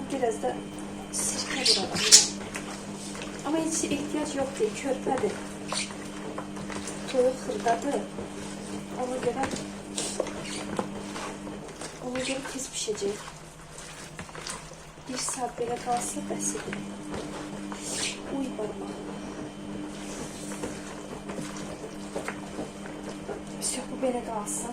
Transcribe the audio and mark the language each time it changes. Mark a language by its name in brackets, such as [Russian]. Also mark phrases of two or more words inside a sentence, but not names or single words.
[Turkish] Biraz da sirke vuralım. Ama hiç ihtiyaç yok değil. [Azerbaijani] Körpedir. Toyuq xırdadır. [Turkish] Ona göre tez pişecek. [Azerbaijani] Bir saat belə qalsa bəsidir. Uy barmağım. Все, bu belə qalsın.